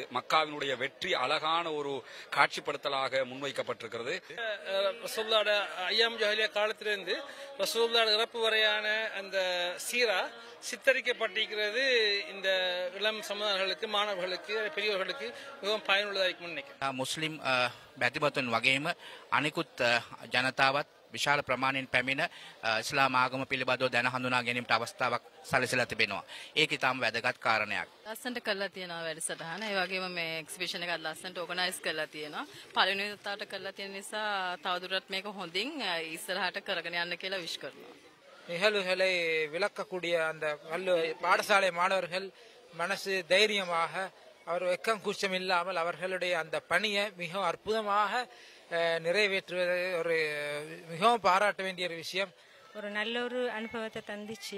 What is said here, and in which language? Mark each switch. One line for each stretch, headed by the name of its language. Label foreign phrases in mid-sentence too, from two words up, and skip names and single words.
Tamil: மக்காவினுடைய வெற்றி அழகான ஒரு காட்சிப்படுத்தலாக முன்வைக்கப்பட்டிருக்கிறது. ரசூலுல்லாஹ்வுடைய
Arabic: أيام الجاهلية
Tamil: காலத்திலிருந்து ரசூலுல்லாஹ்வுடைய இறப்பு வரையான அந்த சீரா சித்தரிக்கப்பட்டிருக்கிறது. இந்த இளம் சமுதாயங்களுக்கு, மாணவர்களுக்கு, பெரியவர்களுக்கு மிகவும் பயனுள்ளதாக இருக்கும் நினைக்கிறேன்.
Sinhala: මුස්ලිම් බැතිබතුන් වගේම අනිකුත් ජනතාවත් විශාල ප්‍රමාණයෙන් පැමිණ ඉස්ලාම් ආගම පිළිබඳව දැන හඳුනා ගැනීමට අවස්ථාවක් සැලසෙලා තිබෙනවා. ඒක ඉතාම වැදගත් කාරණයක්. ලස්සනට කරලා තියෙනවා වැඩසටහන. ඒ වගේම මේ එක්සිබිෂන් එකත් ලස්සනට ඕගනයිස් කරලා තියෙනවා. පළවෙනි වතාවට කරලා තියෙන නිසා තවදුරටත් මේක හොඳින් ඉස්සරහට කරගෙන යන්න කියලා විශ් කරනවා.
Tamil: நிகழ்வுகளை விளக்கக்கூடிய அந்த பாடசாலை மாணவர்கள் மனசு தைரியமாக, அவர் வெக்கம் கூச்சம் இல்லாமல் அவர்களுடைய அந்த பணியை மிகவும் அற்புதமாக நிறைவேற்றுவது ஒரு மிகவும் பாராட்ட வேண்டிய ஒரு விஷயம். ஒரு நல்ல ஒரு அனுபவத்தை தந்துச்சு.